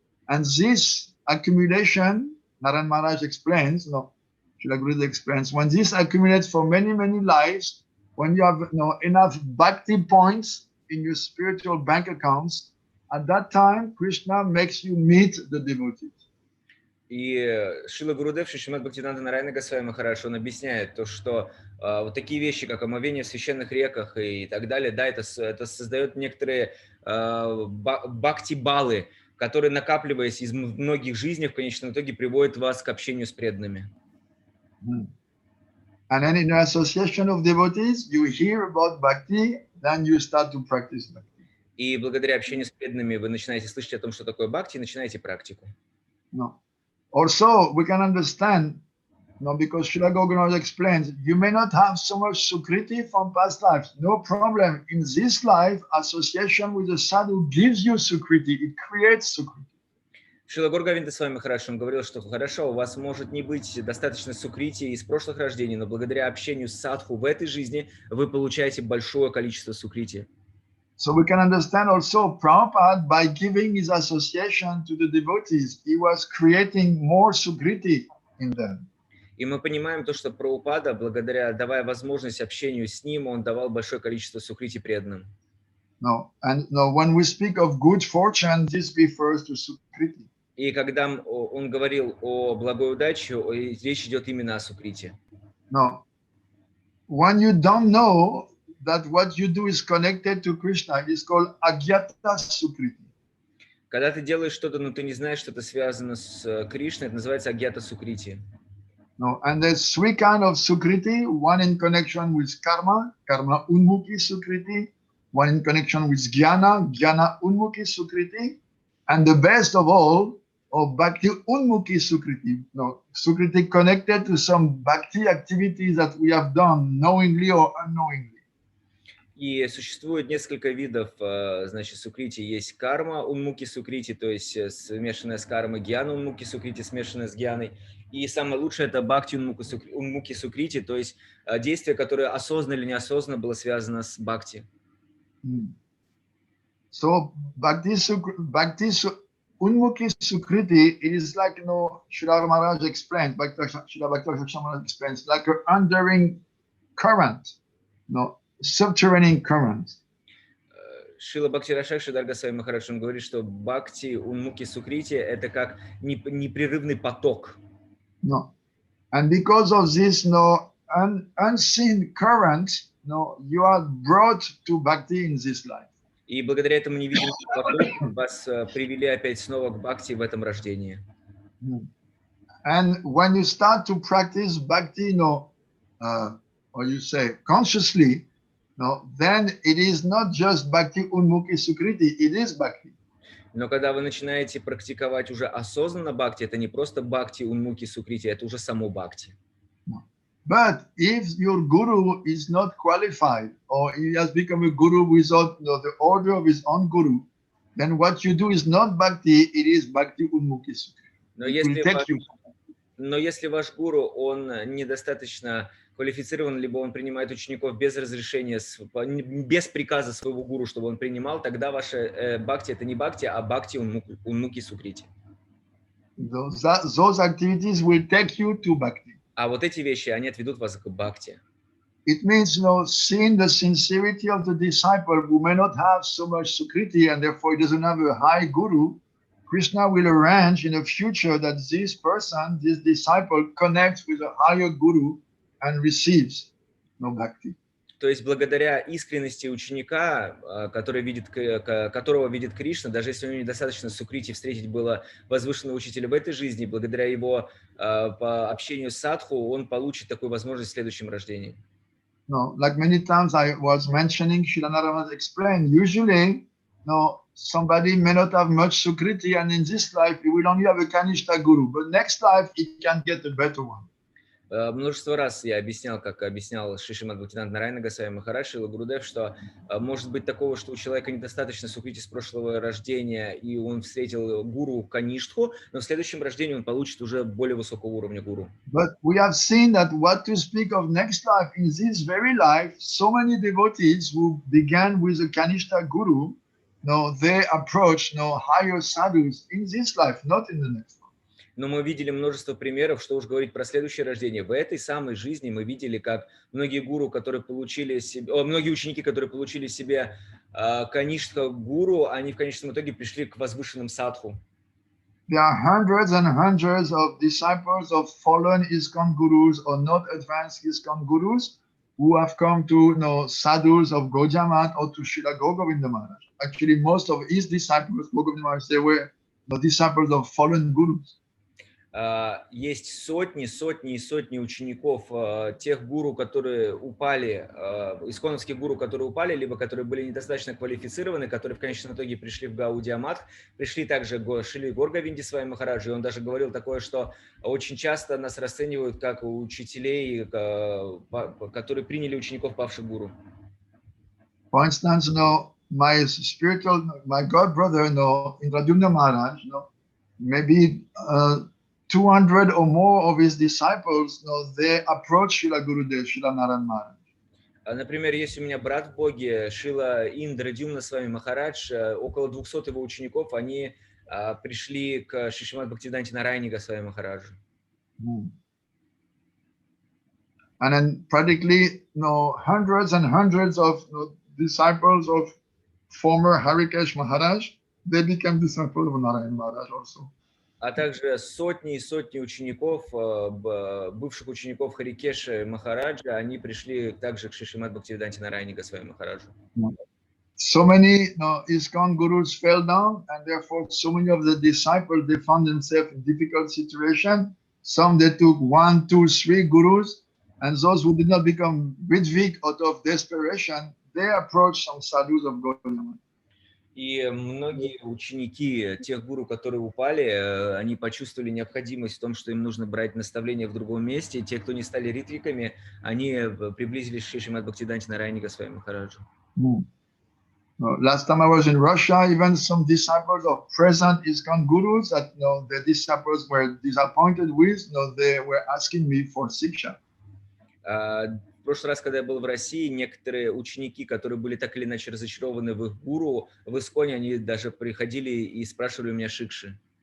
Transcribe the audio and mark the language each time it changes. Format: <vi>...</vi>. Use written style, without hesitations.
<en>And this accumulation, Naran Maharaj explains, Srila Gurudev explains, when this accumulates for many, many lives, when you have enough bhakti points in your spiritual bank accounts, at that time, Krishna makes you meet the devotees.</en> <ru>И Шрила Гурудев, Шри Шримад Бхактиведантой Нарайана Госвами Махарадж, он объясняет то, что вот такие вещи, как омовение в священных реках и так далее, да, это создает некоторые бхакти-баллы, которые, накапливаясь из многих жизней, в конечном итоге приводят вас к общению с преданными.</ru> <en>And then in an association of devotees, you hear about bhakti, then you start to practice bhakti.</en> <ru>И благодаря общению с преданными вы начинаете слышать о том, что такое бхакти, и начинаете практику.</ru> <en>No. Also, we can understand, because Srila Gauranga explains, you may not have so much sukriti from past lives. No problem. In this life, association with the sadhu gives you sukriti. It creates sukriti.</en> <ru>Шрила Горгавинда с вами Махарадж, он говорил, что хорошо, у вас может не быть достаточно сукрити из прошлых рождений, но благодаря общению с садху в этой жизни вы получаете большое количество сукрити.</ru> <en>So we can understand also Prabhupada, by giving his association to the devotees, he was creating more sukriti in them.</en> <ru>И мы понимаем то, что Прабхупада, благодаря давая возможность общению с ним, он давал большое количество сукрити преданным.</ru> <en>No, and no, when we speak of good fortune, this refers to sukriti.</en> <ru>И когда он говорил о благой удаче, речь идет именно о сукрите.</ru> <en>No, when you don't know that what you do is connected to Krishna, it is called agyata sukriti.</en> <ru>Когда ты делаешь что-то, но ты не знаешь, что это связано с Кришной, это называется агьята сукрити.</ru> <en>No, and there's three kinds of sukriti. One in connection with karma, karma unmukhi sukriti. One in connection with jnana, jnana unmukhi sukriti. And the best of all, bhakti unmukhi sukriti. No, sukriti connected to some bhakti activities that we have done knowingly or unknowingly.</en> <ru>И существует несколько видов, значит, сукрити. Есть карма унмуки сукрити, то есть смешанная с кармой, гьяна унмуки сукрити, смешанная с гьяной. И самое лучшее это бхакти унмуки сукрити, то есть действие, которое осознанно или неосознанно было связано с бхакти.</ru> <en>So bhakti unmukhi sukriti, it is like, Srila Maharaj explains, Srila Bhaktivinoda Maharaj explains, like an underlying current, subterranean current.</en> <ru>Шрила Бхакти Рашакши Даргасвами Махарадж, он говорит, что бхакти унмуки сукрити это как непрерывный поток.</ru> <en>No, and because of this unseen current, you are brought to bhakti in this life.</en> <ru>И благодаря этому невидимому потоку вас привели опять снова к бхакти в этом рождении.</ru> <en>And when you start to practice bhakti, or you say consciously, then it is not just bhakti unmukhi sukriti, it is bhakti.</en> <ru>Но когда вы начинаете практиковать уже осознанно бхакти, это не просто бхакти унмуки сукрити, это уже само бхакти.</ru> <en>But if your guru is not qualified, or he has become a guru without the order of his own guru, then what you do is not bhakti, it is bhakti unmukhi sukriti.</en> <ru>Но если ваш гуру, он недостаточно квалифицирован, либо он принимает учеников без разрешения, без приказа своего гуру, чтобы он принимал, тогда ваше бхакти это не бхакти, а бхакти унмуки сукрити.</ru> <en>Those activities will take you to bhakti.</en> <ru>А вот эти вещи, они отведут вас к бхакти.</ru> <en>It means, seeing the sincerity of the disciple who may not have so much sukriti and therefore he doesn't have a high guru, Krishna will arrange in the future that this person, this disciple, connects with a higher guru and receives bhakti.</en> <ru>То есть благодаря искренности ученика, которого видит Кришна, даже если у него недостаточно сукрити встретить было возвышенного учителя в этой жизни, благодаря его по общению с садху, он получит такую возможность в следующем рождении.</ru> <en>Like many times I was mentioning, Srila Narayana explained, usually, somebody may not have much sukriti, and in this life he will only have a Kanishta guru, but next life he can get a better one.</en> <ru>Множество раз я объяснял, как объяснял Шри Шримад Бхактивидантой Нарайана Госвами Махарадж Шрила Гурудев, что может быть такого, что у человека недостаточно сукрити с прошлого рождения, и он встретил гуру Каништху, но в следующем рождении он получит уже более высокого уровня гуру.</ru> <en>But we have seen that what to speak of next life, in this very life, so many devotees who began with a Kanishta guru, they approach higher sadhus in this life, not in the next.</en> <ru>Но мы видели множество примеров, что уж говорить про следующее рождение. В этой самой жизни мы видели, как многие гуру, которые получили себе, многие ученики, которые получили себе каништха гуру, они в конечном итоге пришли к возвышенным садху.</ru> <en>There are hundreds and hundreds of disciples of fallen ISKCON gurus or not advanced ISKCON gurus who have come to sadhus of Gaudiya or to Srila Govinda Maharaj. Actually, most of his disciples, Govinda Maharaj, they were the disciples of fallen gurus.</en> <ru>Есть сотни и сотни учеников тех гуру, которые упали, исконовских гуру, которые упали, либо которые были недостаточно квалифицированы, которые в конечном итоге пришли в Гаудия Мат. Пришли также Шри Горгавинди Махараджа, и он даже говорил такое, что очень часто нас расценивают как учителей, которые приняли учеников павших гуру.</ru> <en>For instance, my god brother, Indradyumna Maharaj, maybe 200 or more of his disciples, they approach Srila Gurudev, Srila Narayana Maharaj.</en> <ru>Например, есть у меня брат в Боге, Шрила Индрадюмна Махарадж, около 200 его учеников, они пришли к Шри Шримад Бхактиведанте Нарайане Госвами Махараджу.</ru> <en>And then practically, hundreds and hundreds of disciples of former Harikesh Maharaj, they became disciples of Narayana Maharaj also.</en> <ru>А также сотни и сотни учеников, бывших учеников Харикеша Махараджа, они пришли также к Шри Шримад Бхактиведанте Нарайане Госвами Махараджу.</ru> <en>So many ISKCON gurus fell down, and therefore so many of the disciples, they found themselves in difficult situation. Some they took 1, 2, 3 gurus, and those who did not become Vidvik out of desperation, they approached some sadhus of Gaudiya.</en> <ru>И многие ученики тех гуру, которые упали, они почувствовали необходимость в том, что им нужно брать наставления в другом месте. Те, кто не стали ритвиками, они приблизились к Шри Шримад Бхактиведанте Нарайане Госвами Махараджу.</ru> <en>Last time I was in Russia, even some disciples of present ISKCON gurus that the disciples were disappointed with, they were asking me for siksha.</en> <ru>В прошлый раз, когда я был в России, некоторые ученики, которые были так или иначе разочарованы в их гуру, в Исконе, они даже приходили и спрашивали у меня шикши.</ru>